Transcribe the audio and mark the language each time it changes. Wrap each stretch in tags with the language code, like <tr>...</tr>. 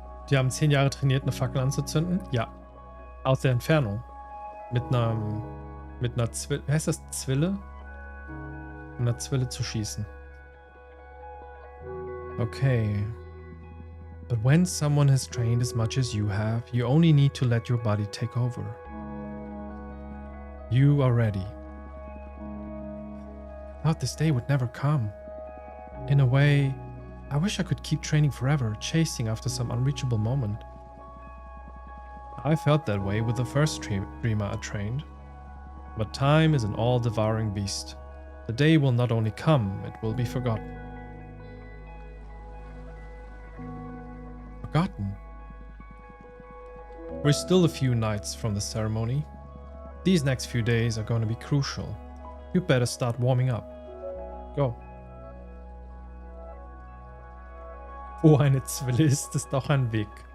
<de>Die haben 10 Jahre trainiert, eine Fackel anzuzünden? Ja. Aus der Entfernung. Mit einer Zwille. Wie heißt das? Zwille? Mit einer Zwille zu schießen. Okay.</de> <en>But when someone has trained as much as you have, you only need to let your body take over. You are ready. I thought this day would never come. In a way, I wish I could keep training forever, chasing after some unreachable moment. I felt that way with the first dreamer I trained. But time is an all-devouring beast. The day will not only come, it will be forgotten. Forgotten? We're still a few nights from the ceremony. These next few days are going to be crucial. You better start warming up. Go.</en> <de>Wo eine Zwille ist, ist auch ein Weg.</de>